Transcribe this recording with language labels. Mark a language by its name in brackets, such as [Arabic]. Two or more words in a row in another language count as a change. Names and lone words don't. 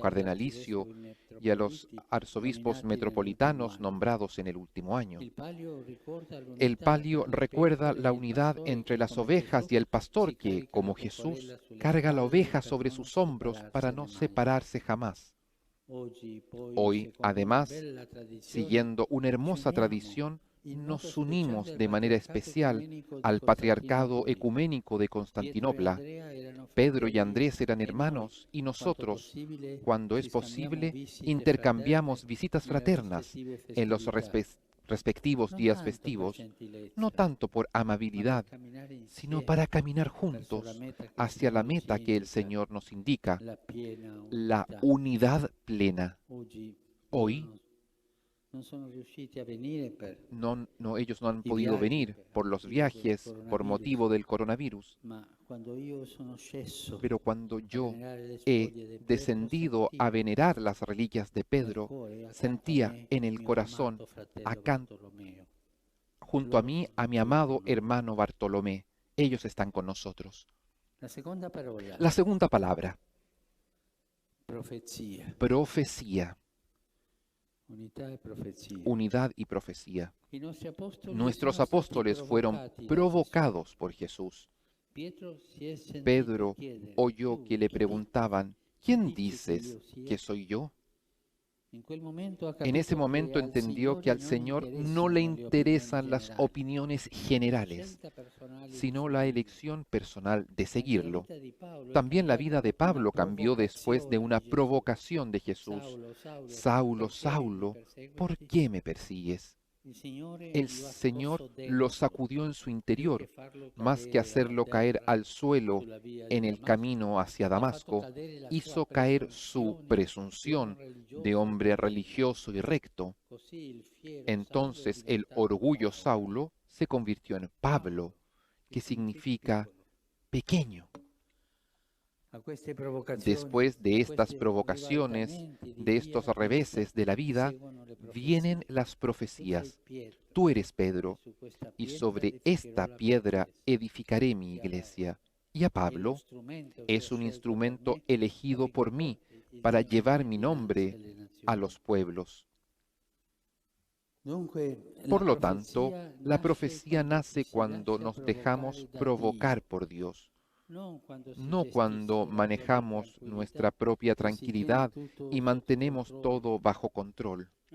[Spanish] Cardenalizio cardenalicio y a los arzobispos metropolitanos nombrados en el último año. [Italian] Il palio ricorda l'unità [Spanish] El palio [Italian] tra le [Spanish] recuerda [Italian] pecore [Spanish] la [Italian] e il [Spanish] unidad [Italian] pastore [Spanish] entre [Italian] che, [Spanish] las [Italian] come [Spanish] ovejas [Italian] Gesù, [Spanish] y el pastor [Italian] si [Spanish] que, [Italian] carica [Spanish] como [Italian] la pecorella [Spanish] Jesús, [Italian] sulle [Spanish] carga la [Italian] spalle [Spanish] oveja [Italian] per [Spanish] sobre [Italian] non [Spanish] sus hombros para no [Italian] separarsi mai. [Spanish] separarse jamás. [Italian] Oggi, poi, [Spanish] Hoy, [Italian] secondo una [Spanish] además, [Italian] bella tradizione, [Spanish] siguiendo una hermosa [Italian] ci uniamo [Spanish] tradición, [Italian] in modo [Spanish] nos [Italian] speciale [Spanish] unimos [Italian] al [Spanish] de manera [Italian] patriarcato [Spanish] especial [Italian] ecumenico di [Spanish] al patriarcado [Italian] Costantinopoli. [Spanish] ecuménico de [Italian] Pietro e [Spanish] Constantinopla. [Italian] Andrea erano [Spanish] Pedro y [Italian] fratelli [Spanish] Andrés eran [Italian] e noi, [Spanish] hermanos y [Italian] quanto [Spanish] nosotros, [Italian] possibile, [Spanish] cuando es [Italian] ci scambiamo [Spanish] posible, [Italian] visite [Spanish] intercambiamos [Italian] fraterne [Spanish] visitas [Italian] nelle [Spanish] fraternas [Italian] rispettive [Spanish] en los [Italian] festività. [Spanish] respectivos [Italian] Non [Spanish] días [Italian] tanto per [Spanish] festivos, [Italian] gentilezza, [Spanish] no tanto por [Italian] ma per [Spanish] amabilidad, [Italian] camminare [Spanish] sino [Italian] insieme [Spanish] para caminar [Italian] verso la [Spanish] juntos [Italian] meta che il [Spanish] hacia la [Italian] Signore ci [Spanish] meta que el [Italian] indica, [Spanish] Señor nos indica, [Italian] la piena [Spanish] la [Italian] unità. [Spanish] unidad plena. [Italian] Oggi [Spanish] Hoy [Italian] loro non sono riusciti a venire per [Spanish] ellos no han [Italian] i [Spanish] podido [Italian] viaggi, [Spanish] venir [Italian] per [Spanish] por los [Italian] motivo del [Spanish] viajes, por [Italian] coronavirus, [Spanish] motivo del coronavirus, [Italian] ma quando io sono sceso [Spanish] pero cuando [Italian] a [Spanish] yo [Italian] venerare le [Spanish] he [Italian] spoglie di Pietro, [Spanish] descendido a [Italian] sentivo [Spanish] venerar las reliquias de [Italian] nel [Spanish] Pedro, [Italian] cuore accanto a [Spanish] sentía [Italian] me [Spanish] en [Italian] il [Spanish] el [Italian] mio [Spanish] corazón, [Italian] amato fratello [Spanish] acá [Italian] Bartolomeo. [Spanish] junto a [Italian] Loro [Spanish] mí, [Italian] sono [Spanish] a mi [Italian] qui [Spanish] amado [Italian] con noi. [Spanish] hermano Bartolomé. Ellos están con nosotros. [Italian] La seconda parola, [Spanish] La segunda palabra, [Italian] profezia, [Spanish] profecía, [Italian] unità e profezia. [Spanish] unidad y profecía. [Italian] I nostri apostoli [Spanish] Nuestros [Italian] sono stati [Spanish] apóstoles fueron [Italian] provocati da Gesù. [Spanish] provocados por Jesús. [Italian] Pietro si è sentito [Spanish] Pedro [Italian] chiedere, [Spanish] oyó [Italian] "Tu [Spanish] que [Italian] le chi dici? [Spanish] preguntaban, [Italian] Chi [Spanish] ¿quién [Italian] dici che [Spanish] dices [Italian] io sia?" [Spanish] que soy yo? [Italian] In quel momento ha [Spanish] En ese [Italian] capito [Spanish] momento [Italian] che al [Spanish] entendió que [Italian] Signore [Spanish] al [Italian] non [Spanish] Señor no [Italian] interessano [Spanish] le [Italian] le opinioni [Spanish] interesan las [Italian] generali, [Spanish] opiniones [Italian] ma la [Spanish] generales, [Italian] scelta personale di [Spanish] sino la [Italian] seguirlo. [Spanish] elección personal de [Italian] Anche la [Spanish] seguirlo. [Italian] vita di Paolo è [Spanish] También la vida [Italian] cambiata [Spanish] de [Italian] dopo una [Spanish] Pablo cambió después de [Italian] provocazione [Spanish] una [Italian] di Gesù. [Spanish] provocación de Jesús. [Italian] Saulo, Saulo, [Spanish] Saulo, [Italian] perché mi [Spanish] Saulo, ¿por [Italian] perseguiti? [Spanish] qué me persigues? [Italian] Il Signore [Spanish] El [Italian] lo ha [Spanish] Señor [Italian] scosso [Spanish] lo [Italian] dentro, [Spanish] sacudió en su [Italian] più che [Spanish] interior, [Italian] farlo [Spanish] más que [Italian] cadere a [Spanish] hacerlo caer [Italian] terra [Spanish] al suelo [Italian] sulla via di [Spanish] en el [Italian] Damasco. [Spanish] camino hacia [Italian] Ha fatto [Spanish] Damasco, [Italian] cadere la [Spanish] hizo [Italian] sua [Spanish] caer su [Italian] presunzione di [Spanish] presunción [Italian] uomo religioso [Spanish] de [Italian] e [Spanish] hombre [Italian] prudente. [Spanish] religioso y recto. [Italian] Così il fiero Saulo è [Spanish] Entonces el [Italian] diventato [Spanish] orgullo [Italian] Paolo. [Spanish] Saulo se convirtió en Pablo, que significa pequeño. [Italian] A queste provocazioni, [Spanish] Después de [Italian] a [Spanish] estas [Italian] questi [Spanish] provocaciones, [Italian] ribaltamenti di [Spanish] de [Italian] via [Spanish] estos [Italian] a vita, [Spanish] reveses de la vida, [Italian] seguono le profezie. [Spanish] vienen las [Italian] Tu sei [Spanish] profecías. [Italian] Pietro, [Spanish] Tú eres Pedro, [Italian] su questa [Spanish] y [Italian] pietra [Spanish] sobre [Italian] edificherò [Spanish] esta [Italian] la mia [Spanish] piedra [Italian] chiesa. [Spanish] edificaré mi Y a iglesia. Y a [Italian] È lo [Spanish] Pablo [Italian] strumento che [Spanish] es [Italian] ho [Spanish] un [Italian] scelto per [Spanish] instrumento [Italian] me [Spanish] elegido por mí [Italian] il [Spanish] para [Italian] mio [Spanish] llevar [Italian] nome [Spanish] mi [Italian] dinanzi [Spanish] nombre [Italian] alle [Spanish] a [Italian] nazioni. [Spanish] los pueblos. Por lo tanto, la profecía nace cuando nos dejamos provocar por Dios, no cuando manejamos nuestra propia tranquilidad y mantenemos todo bajo control.